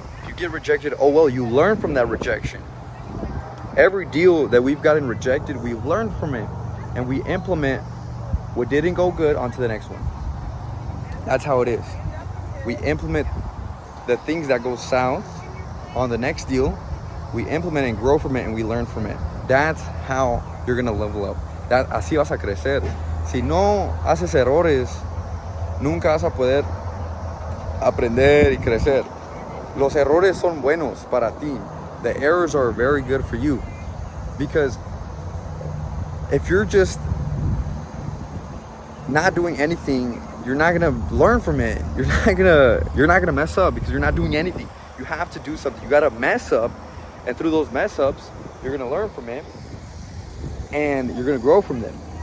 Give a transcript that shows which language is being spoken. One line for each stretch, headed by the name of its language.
English: If you get rejected, oh well, you learn from that rejection. Every deal that we've gotten rejected, we learn from it and we implement what didn't go good onto the next one. That's how it is. We implement the things that go south on the next deal. We implement and grow from it and we learn from it. That's how you're gonna level up.
Spanish: Así vas a crecer. Si no haces errores, nunca vas a poder aprender y crecer. Los errores son buenos para ti.
English: The errors are very good for you, because if you're just not doing anything, you're not gonna learn from it. You're not gonna mess up because you're not doing anything. You have to do something. You gotta mess up, and through those mess ups, you're gonna learn from it, and you're gonna grow from them.